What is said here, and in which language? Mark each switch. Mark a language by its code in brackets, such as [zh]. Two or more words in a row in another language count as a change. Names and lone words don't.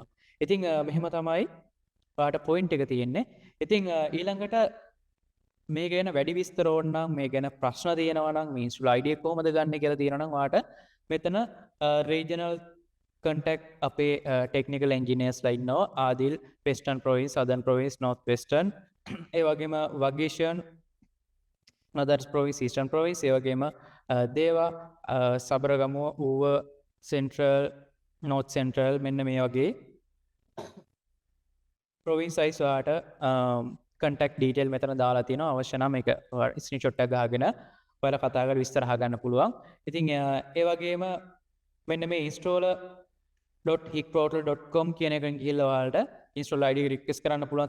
[si] ඉතින් මෙහෙම තමයි ඔයාට පොයින්ට් එක තියෙන්නේ. ඉතින් ඊළඟට මේ ගැන වැඩි විස්තර ඕන නම් මේ ගැන ප්‍රශ්න තියෙනවා නම් මේ [en] install ID [si] එක කොහොමද ගන්න කියලා තියෙනවා නම් ඔයාට මෙතන [en] regional contact [si] අපේ [en] technical engineers [si] ලා ඉන්නවා. ආදිල් [en] western province, southern province, north western [si] ඒ වගේම වගේෂන් [en] northern province, eastern province [si] ඒ වගේම දේවා සබරගමුව ඌව [en] central, north central [si] මෙන්න මේ වගේ [en] province size [si] ඔයාට [en] contact detail [si] මෙතන දාලා තියෙනවා. අවශ්‍ය නම් මේක ස්ක්‍රීන්ෂොට් එක ගහගෙන ඔයාලා කතා කරලා විස්තර අහගන්න පුළුවන්. ඉතින් ඒ වගේම මෙන්න මේ installer.hicportal.com කියන එකෙන් ගිහිල්ලා ඔයාලට [en] install ID [si] එක request කරන්න පුළුවන්.